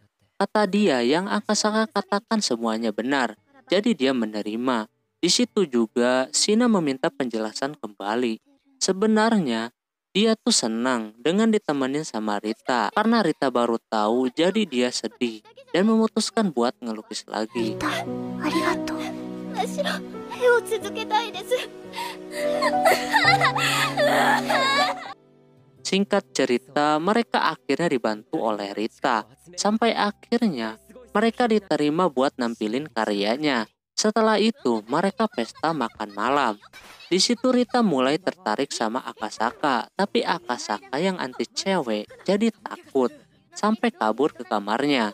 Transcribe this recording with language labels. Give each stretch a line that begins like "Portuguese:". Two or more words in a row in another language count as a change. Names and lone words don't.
Indonesian: Kata dia yang Akasaka katakan semuanya benar, jadi dia menerima. Di situ juga Shina meminta penjelasan kembali. Sebenarnya dia tuh senang dengan ditemenin sama Rita karena Rita baru tahu, jadi dia sedih dan memutuskan buat ngelukis lagi.
Japanese: Rita, arigatou. Mashiro, 絵を続けたいです。
Indonesian: Singkat cerita, mereka akhirnya dibantu oleh Rita. Sampai akhirnya mereka diterima buat nampilin karyanya. Setelah itu, mereka pesta makan malam. Di situ Rita mulai tertarik sama Akasaka, tapi Akasaka yang anti cewek jadi takut sampai kabur ke kamarnya.